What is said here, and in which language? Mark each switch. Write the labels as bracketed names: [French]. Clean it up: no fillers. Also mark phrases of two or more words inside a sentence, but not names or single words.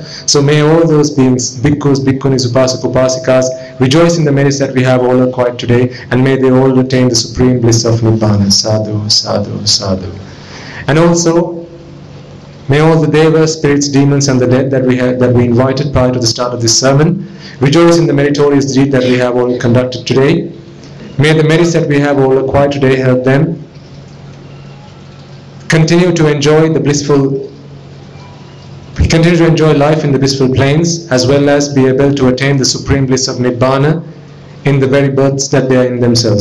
[English] So may all those beings, bhikkhus, bhikkhunis, upasak, upasikas, rejoice in the merits that we have all acquired today, and may they all attain the supreme bliss of Nibbana. [Pali] Sadhu, sadhu, sadhu. [English] And also, may all the devas, spirits, demons, and the dead that we invited prior to the start of this sermon rejoice in the meritorious deed that we have all conducted today. May the merits that we have all acquired today help them continue to enjoy life in the blissful planes, as well as be able to attain the supreme bliss of Nibbana in the very births that they are in themselves.